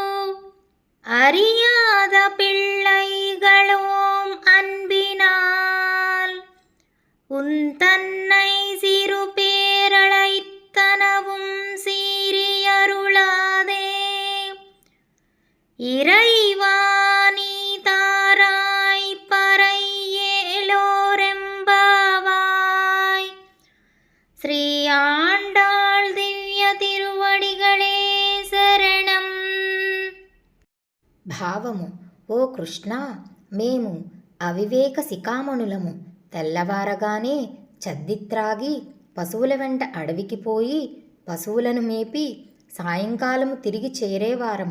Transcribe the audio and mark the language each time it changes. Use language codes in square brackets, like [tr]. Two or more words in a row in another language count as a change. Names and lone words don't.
[ta] அறியாத பிள்ளைகளோம் அன்பினால் உன் தன்னை சிறு பேரழைத்தனவும் சீரியருளாதே. இறைவா நீ தாராய் பறை ஏலோரெம்பாவாய். ஸ்ரீ ஆண்டாள் திவ்ய திருவடிகளே శరణం. [te] భావము: ఓ కృష్ణ, మేము అవివేక శిఖామణులము. తెల్లవారగానే చద్దిత్రాగి పశువుల వెంట అడవికి పోయి పశువులను మేపి సాయంకాలము తిరిగి చేరేవారము.